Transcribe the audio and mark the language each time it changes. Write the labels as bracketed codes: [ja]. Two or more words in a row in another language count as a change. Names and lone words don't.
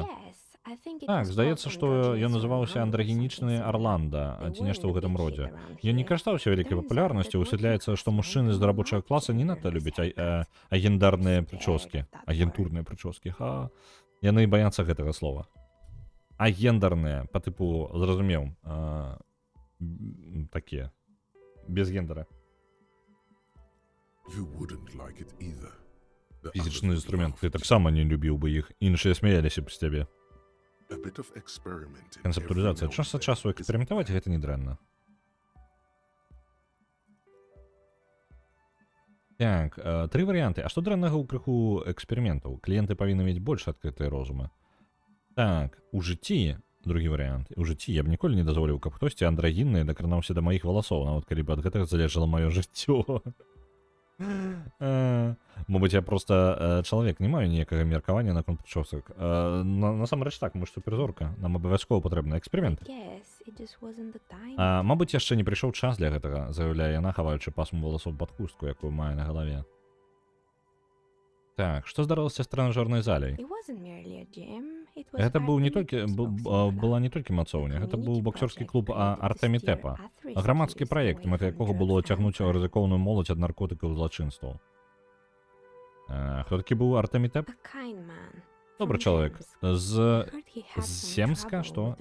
[en] Yes, I think it [be] Так, [en] was [be] здаецца, [en] called [be] што ён [en] Androgynous [be] называўся [en] Orlando or [be] андрагенічны [en] something similar. [be] Арланда, [en] They [be] ці нешта ў [en] weren't a [be] гэтым [en] big [be] родзе. [en] hit around [be] Ён не [en] here. [be] карыстаўся вялікай [en] Turns out [be] папулярнасцю, [en] that [be] высвятляецца, [en] working [be] што [en] class [be] мужчыны з [en] women [be] рабочага [en] love [be] класа не [en] gender [be] надта любяць [en] haircuts. [be] агендарныя [en] I'm scared [be] прычоскі, [en] of that [be] агентурныя прычоскі. Яны баяцца гэтага слова. Агендарныя, па тыпу, зразумеў, такія, без гендера. [en] You wouldn't like it either. The [be] Фізічны [en] others [be] інструмент, ты [en] laughed. [be] таксама не любіў бы іх, іншыя смяяліся б з цябе. [en] A bit of experimenting [be] Канцэптуалізацыя. [en] every now [be] Час ад [en] and [be] часу [en] then is [be] эксперыментаваць гэта не дрэнна. Так, тры варыянты. А што дрэннага ў крыху эксперыментаў? Кліенты павінны мець больш адкрытыя розумы. Так, у жыцці, другі варыянт, у жыцці я б ніколі не дазволіў, каб хтосьці андрагінны дакранаўся да маіх валасоў, нават калі б ад гэтага залежала маё жыццё. Мабыць, я проста чалавек, не маю ніякага меркавання наконт прычосак. Насамрэч так, мы ж суперзорка, нам абавязкова патрэбны эксперымент. [en] Yes, it just wasn't the time. [be] Мабыць, яшчэ не прыйшоў час для гэтага, заяўляе яна, хаваючы пасму валасоў пад хустку, якую мае на галаве. Так, што здарылася з трэнажорнай залей? [en] It wasn't merely a gym, it was [be] Гэта быў не [en] Artemis [be] толькі [en] Boxing Club. [be] была не толькі мацоўня, гэта быў боксёрскі клуб Артемітэпа, грамадскі праект, мэта якога было цягнуць рызыкоўную моладзь ад наркотыкаў і злачынстваў. Хто такі быў Артемітэп? Добры чалавек. З Семска, што?